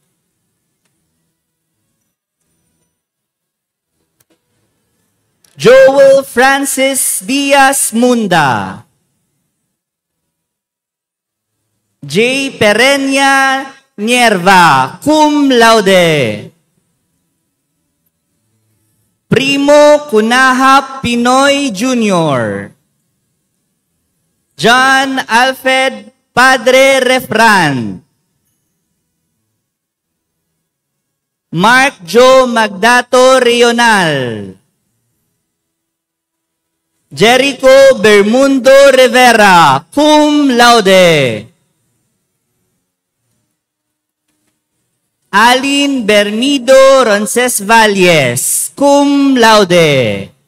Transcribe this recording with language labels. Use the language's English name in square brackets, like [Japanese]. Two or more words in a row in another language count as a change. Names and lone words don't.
[English] Joel Francis Diaz Munda. J. Perenya Nierva, [Latin] cum laude. [English] Primo Kunaha Pinoy Jr. John Alfred Padre Refran. Mark Joe Magdato Rional. Jericho Bermundo Rivera, [Latin] cum laude. [English] Alin Bermido Roncesvalles, [Latin] cum laude.